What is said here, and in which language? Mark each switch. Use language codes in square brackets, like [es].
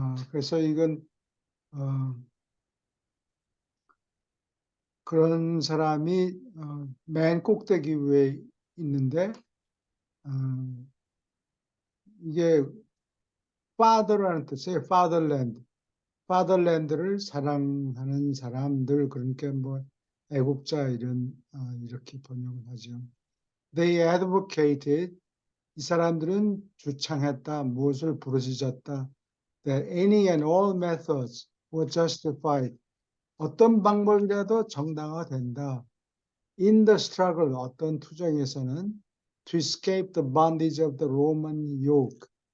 [ko] 그래서 이건 그런 사람이 맨 꼭대기 위에 있는데 이게 father라는 뜻이에요. [en] fatherland. [ko] fatherland를 사랑하는 사람들, 그러니까 뭐 애국자 이렇게 번역을 하죠. [en] They advocated, [ko] 이 사람들은 주창했다, 무엇을 부르짖었다. [en] That any and all methods were justified. [ko] 어떤 방법이라도 정당화된다. [en] In the struggle, [ko] 어떤 투쟁에서는 [en] to escape the bondage of the Roman yoke.